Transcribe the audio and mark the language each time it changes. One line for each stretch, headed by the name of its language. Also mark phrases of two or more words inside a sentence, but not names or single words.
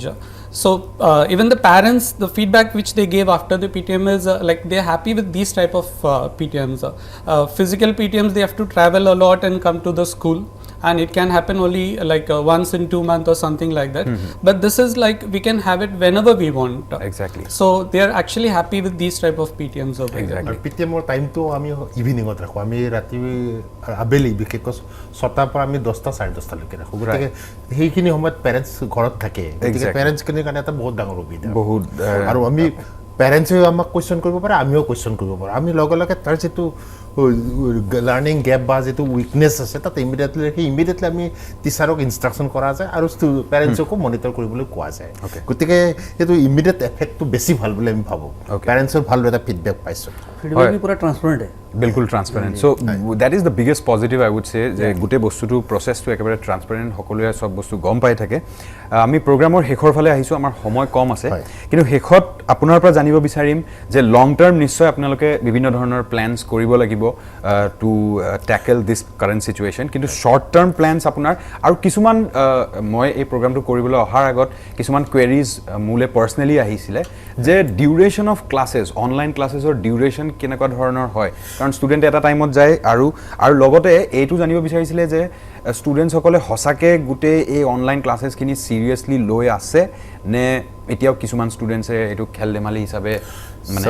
English: So even the parents, the feedback which they gave after the PTM is like they are happy with these type of PTMs. Physical PTMs, they have to travel a lot and come to the school. and it can happen only like once in 2 months or something like that. But this is like we can have it whenever we want. Exactly. So they are actually happy with these type of PTMs over here. Exactly.
Assamese: আৰু পিটিএমৰ টাইমটো আমি ইভিনিঙত ৰাখোঁ আমি ৰাতি আবেলি বিশেষকৈ 6টাৰ পৰা আমি 10টা 10:30লৈকে ৰাখোঁ গতিকে সেইখিনি সময়ত পেৰেণ্টছ ঘৰত থাকে গতিকে পেৰেণ্টছখিনিৰ কাৰণে এটা বহুত ডাঙৰ সুবিধা বহুত আৰু আমি পেৰেণ্টছেও আমাক কুৱেশ্যন কৰিব পাৰে আমিও কুৱেশ্যন কৰিব পাৰোঁ আমি লগে লগে তাৰ যিটো
English: learning gap
Assamese: বা যিটো উইকনেছ আছে তাত ইমিডিয়েটলি আমি টিচাৰক ইনষ্ট্ৰাকশ্যন কৰা যায় আৰু পেৰেণ্টছকো মনিটৰ কৰিবলৈ কোৱা যায় গতিকে সেইটো ইমিডিয়েট এফেক্টটো বেছি ভাল বুলি আমি ভাবোঁ পেৰেণ্টছৰ ভাল এটা ফিডবেক পাইছোঁ
Hindi: फीडबैक भी पूरा ट्रांसपेरेंट है बिल्कुल ट्रान्सपेरेन्ट
English: So that is the biggest positive I would say
Assamese: যে গোটেই বস্তুটো প্ৰচেছটো একেবাৰে ট্ৰান্সপেৰেণ্ট সকলোৱে চব বস্তু গম পাই থাকে আমি প্ৰগ্ৰামৰ শেষৰ ফালে আহিছোঁ আমাৰ সময় কম আছে কিন্তু শেষত আপোনাৰ পৰা জানিব বিচাৰিম যে
English: long term
Assamese: নিশ্চয় আপোনালোকে বিভিন্ন ধৰণৰ প্লেনছ কৰিব লাগিব
English: to tackle this current situation
Assamese: কিন্তু
English: short term plans
Assamese: আপোনাৰ আৰু কিছুমান মই এই প্ৰগ্ৰামটো কৰিবলৈ অহাৰ আগত কিছুমান কুৱেৰিজ মোলে পাৰ্চনেলি আহিছিলে যে
English: duration of classes
Assamese: অনলাইন ক্লাছেছৰ ডিউৰেশ্যন কেনেকুৱা ধৰণৰ হয় কাৰণ ষ্টুডেণ্ট এটা টাইমত যায় আৰু লগতে এইটো জানিব বিচাৰিছিলে যে ষ্টুডেণ্টসকলে সঁচাকৈ গোটেই এই অনলাইন ক্লাছেছখিনি চিৰিয়াছলি লৈ আছে নে এতিয়াও কিছুমান ষ্টুডেণ্টছে এইটো খেল ধেমালি হিচাপে মানে